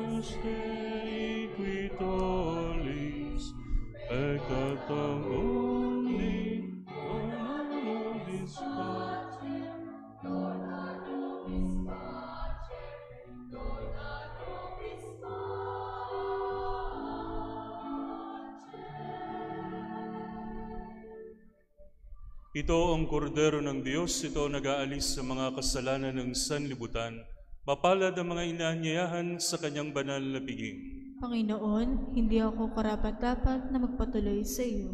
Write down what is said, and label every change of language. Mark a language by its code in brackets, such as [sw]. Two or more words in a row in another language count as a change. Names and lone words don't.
[la] te qui tollis peccatum mundi, dona nobis pacem, dona nobis pacem, dona nobis pacem. [tl] Ito ang kordero ng Diyos, ito nag-aalis sa mga kasalanan ng sanlibutan. Mapalad ang mga inaanyayahan sa kanyang banal na piging. Panginoon, hindi ako karapat-dapat na magpatuloy sa iyo.